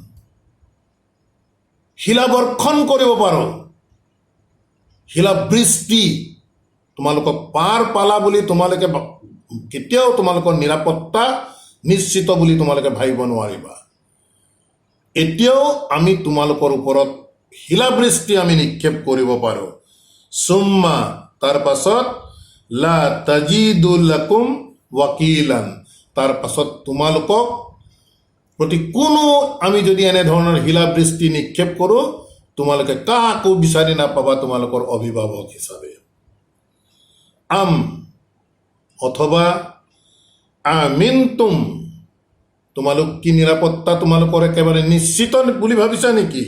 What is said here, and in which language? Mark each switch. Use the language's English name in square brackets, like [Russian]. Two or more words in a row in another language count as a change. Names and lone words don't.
[Assamese] শিলাবৰ্ষণ কৰিব পাৰোঁ, শিলাবৃষ্টি, তোমালোকক পাৰ পালা বুলি তোমালোকে কেতিয়াও তোমালোকৰ নিৰাপত্তা নিশ্চিত বুলি তোমালোকে ভাবিব নোৱাৰিবা। এতিয়াও আমি তোমালোকৰ ওপৰত শিলাবৃষ্টি আমি নিক্ষেপ কৰিব পাৰোঁ। সুম্মা তাৰ পাছত [Arabic] لا تجدوا لكم وكيلا, [Assamese] তাৰ পাছত তোমালোকক প্ৰতি কোনো আমি যদি এনেধৰণৰ শিলাবৃষ্টি নিক্ষেপ কৰোঁ তোমালোকে কাকো বিচাৰি নাপাবা তোমালোকৰ অভিভাৱক হিচাপে। অথবা আমিনতুম, তোমালোক কি নিৰাপত্তা তোমালোকৰ একেবাৰে নিশ্চিত বুলি ভাবিছা নেকি?